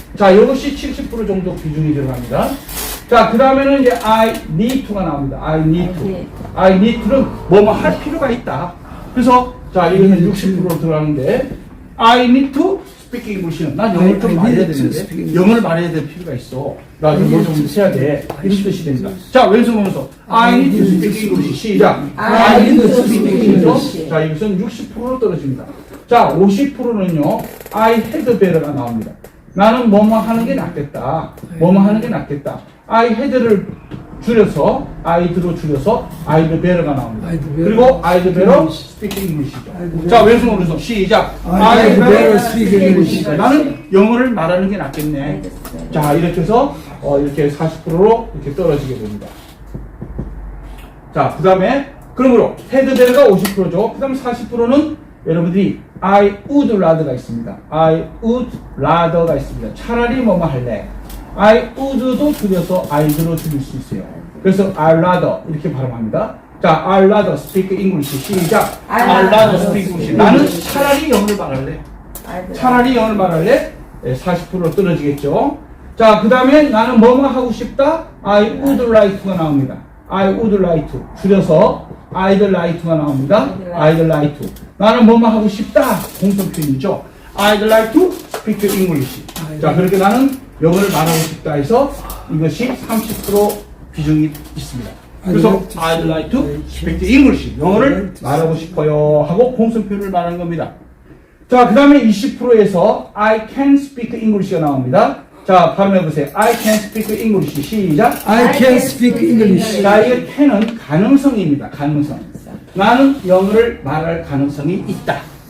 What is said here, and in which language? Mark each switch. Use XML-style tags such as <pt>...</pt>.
<ko>자, 이것이 70% 정도 비중이 들어갑니다. 자, 그 다음에는 이제</ko> <en>I need to</en> <ko>가 나옵니다.</ko> <en>I need to. I need to</en> <ko>는 뭐뭐 할 필요가 있다. 그래서 자, 이거는 60%로 들어가는데</ko> <en>I need to speak English</en> <ko>는 난 영어를 좀 말해야 되는데 영어를 말해야 될 필요가 있어. 나 영어 좀 해야 돼. 이런 뜻이 됩니다. 자, 왼손 오면서</ko> <en>I need to speak English.</en> <ko>시작.</ko> <en>I need to speak English.</en> <ko>자, 이것은 60%로 떨어집니다. 자, 50%는요.</ko> <en>I had better가</en> <ko>나옵니다. 나는 뭐뭐 하는 게 낫겠다. 뭐뭐 하는 게 낫겠다.</ko> <en>I had</en> <ko>를 줄여서 I'd로 줄여서</ko> <en>I'd better</en> <ko>가 나옵니다.</ko> <en>I'd better</en> <ko>그리고</ko> <en>I'd better speak English죠.</en> <ko>자, 왼손 오른손 시작.</ko> <en>I'd better speak English.</en> <ko>나는 영어를 말하는 게 낫겠네. 자, 이렇게 해서 이렇게 40%로 이렇게 떨어지게 됩니다. 자, 그 다음에 그러므로</ko> <en>had better</en> <ko>가 50%죠. 그 다음 40%는 여러분들이</ko> <en>I would rather</en> <ko>가 있습니다.</ko> <en>I would rather가 있습니다.</en> <ko>차라리 뭐뭐 할래.</ko> <en>I would</en> <ko>도 줄여서 I'd로 줄일 수 있어요. 그래서</ko> <en>I'd rather</en> <ko>이렇게 발음합니다. 자,</ko> <en>I'd rather speak English.</en> <ko>시작.</ko> <en>I'd rather speak English.</en> <ko>나는 차라리 영어를 말할래. 차라리 영어를 말할래. 40% 떨어지겠죠. 자, 그 다음에 나는 뭐뭐 하고 싶다.</ko> <en>I would like to가</en> <ko>나옵니다.</ko> <en>I would like to 줄여서 I'd like to가 나옵니다. I'd like to.</en> <ko>나는 뭐뭐 하고 싶다. 공통 표현이죠.</ko> <en>I'd like to speak English.</en> <ko>자, 그렇게 나는 영어를 말하고 싶다 해서 이것이 30% 비중이 있습니다. 그래서</ko> <en>I'd like to speak English.</en> <ko>영어를 말하고 싶어요 하고 공통 표현을 말하는 겁니다. 자, 그 다음에 20%에서</ko> <en>I can speak English</en> <ko>가 나옵니다. 자, 발음해보세요.</ko> <en>I can speak English.</en> <ko>시작.</ko> <en>I can speak English.</en> <ko>자, 이 can은 가능성입니다. 가능성. 나는 영어를 말할 가능성이 있다.</ko>